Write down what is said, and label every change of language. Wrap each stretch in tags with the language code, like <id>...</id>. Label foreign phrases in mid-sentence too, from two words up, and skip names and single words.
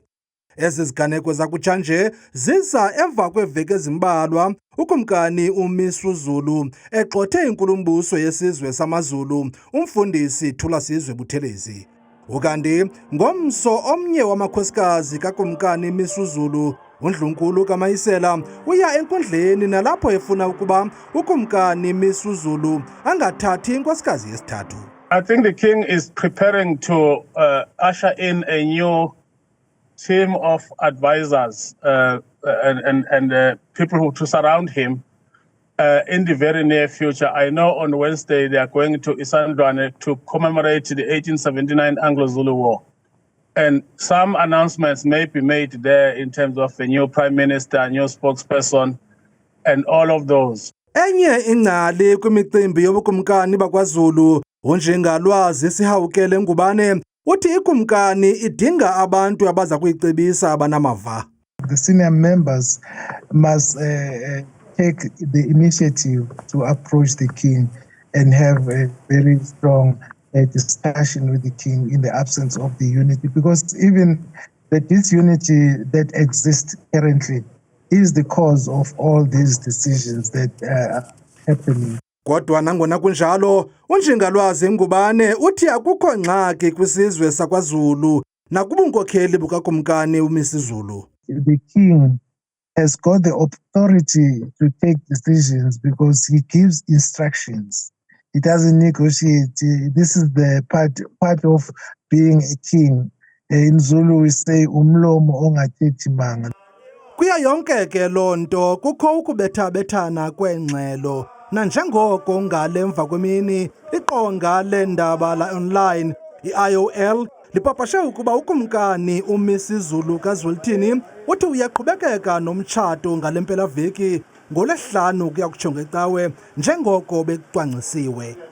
<xh>Ezi ziganeko zakutshanje ziza emva kweveki ezimbalwa ukumkani uMisuzulu egxothe inkulumbuso yesizwe samaZulu umfundisi Thulasizwe Buthelezi. Ukanti ngomso omnye wamakhosikazi kakumkani Misuzulu uNdlunkulu kaMayisela uya enkundleni nalapho efuna ukuba ukumkani Misuzulu angathathi inkosikazi yesithathu.</xh> <en>I think the king is preparing to usher in a new team of advisors and people to surround him in the very near future. I know on Wednesday they are going to Isandlwane to commemorate the 1879 Anglo-Zulu War. And some announcements may be made there in terms of a new prime minister, a new spokesperson, and all of those.</en> <xh>Enye ingcali kwimicimbi yobukumkani bakwaZulu uNjengalwazi Sihawukele Ngubane uthi ikumkani idinga abantu abaza kuyicebisa abanamava.</xh> <en>The senior members must take the initiative to approach the king and have a very strong discussion with the king in the absence of the unity, because even the disunity that exists currently is the cause of all these decisions that are happening.</en> <xh>Kodwa nangona kunjalo uNjengalwazi Ngubane uthi akukho ngxaki kwisizwe sakwaZulu nakubunkokheli bukakumkani uMisuzulu.</xh> <en>The king has got the authority to take decisions because he gives instructions. He doesn't negotiate. This is the part of being a king. In Zulu we say</en> <xh>umlomo ongathethi manga. Kuya yonke ke lonto kukho ukubethabethana kwengxelo nanjengoko ngale mva kwemini iqonga lendaba la online iIOL lipapashe ukuba ukumkani uMisuzulu kaZwelithini uthi uyaqhubekeka nomtshato ngale mpelaveki ngoLwesihlanu kuya kutsho ngeCawe njengoko bekucwangcisiwe.</xh>